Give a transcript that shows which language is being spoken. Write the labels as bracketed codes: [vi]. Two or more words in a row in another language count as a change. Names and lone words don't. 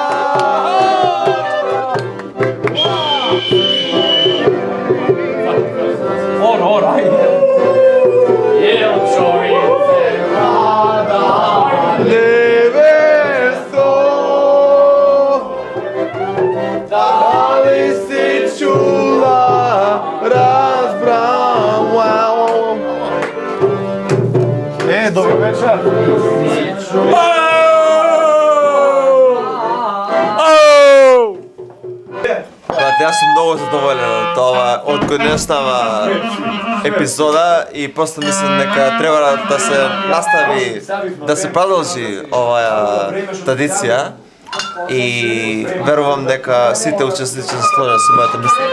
[sr] Nevesto, da li si čula razbram? Dobar večer. [mk] Јас сум многу задоволен од ова одгоднешнава епизода и просто мислам дека треба да се настави, да се продолжи оваа традиција и верувам дека сите учесници се сложат со моето мислење.